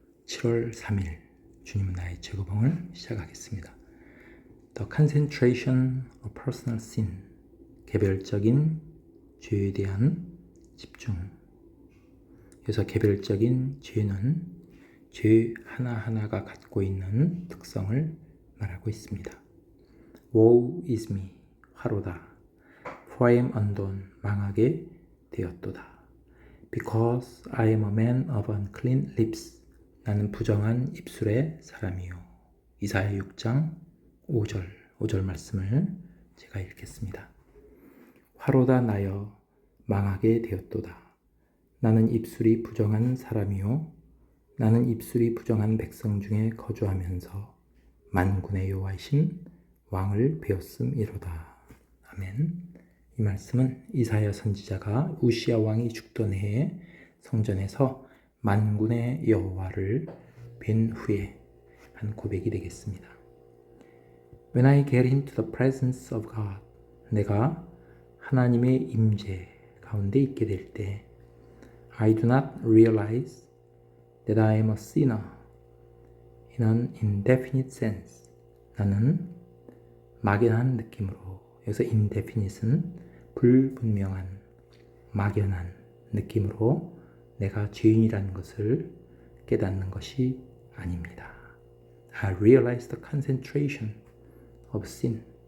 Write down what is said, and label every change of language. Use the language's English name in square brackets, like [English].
[Korean] 7월 3일 주님은 나의 제거봉을 시작하겠습니다. [English] The concentration of personal sin, [Korean] 개별적인 죄에 대한 집중. 그래서 개별적인 죄는 죄 하나하나가 갖고 있는 특성을 말하고 있습니다. [English] Woe is me, [Korean] 화로다. [English] For I am undone, [Korean] 망하게 되었도다. [English] Because I am a man of unclean lips. [Korean] 나는 부정한 입술의 사람이요. 이사야 6장 5절 말씀을 제가 읽겠습니다. 화로다 나여 망하게 되었도다. 나는 입술이 부정한 사람이요. 나는 입술이 부정한 백성 중에 거주하면서 만군의 여호와이신 왕을 배웠음이로다. 아멘. 이 말씀은 이사야 선지자가 우시야 왕이 죽던 해에 성전에서 만군의 여호와를 뵌 후에 한 고백이 되겠습니다. [English] When I get into the presence of God, [Korean] 내가 하나님의 임재 가운데 있게 될 때 [English] I do not realize that I am a sinner in an indefinite sense. [Korean] 나는 막연한 느낌으로, 여기서 indefinite은 불분명한, 막연한 느낌으로 내가 죄인이라는 것을 깨닫는 것이 아닙니다. [English] I realize the concentration of sin.